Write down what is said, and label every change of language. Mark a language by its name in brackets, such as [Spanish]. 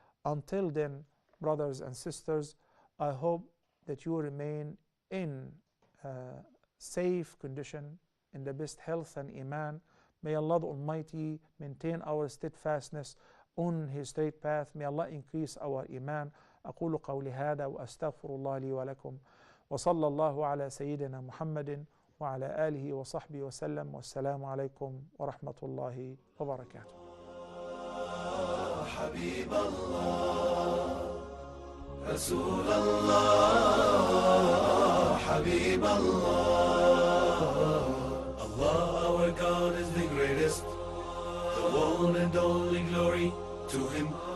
[English] Until then, brothers and sisters, I hope that you remain in safe condition, in the best health and iman. May Allah the Almighty maintain our steadfastness on His straight path. May Allah increase our iman. [Arabic] أقول قولي هذا وأستغفر الله لي ولكم وصلى الله على سيدنا محمد وعلى آله وصحبه وسلم والسلام عليكم ورحمة الله وبركاته. حبيب الله رسول الله حبيب الله [English] Allah our God is the greatest, the one and only glory to Him.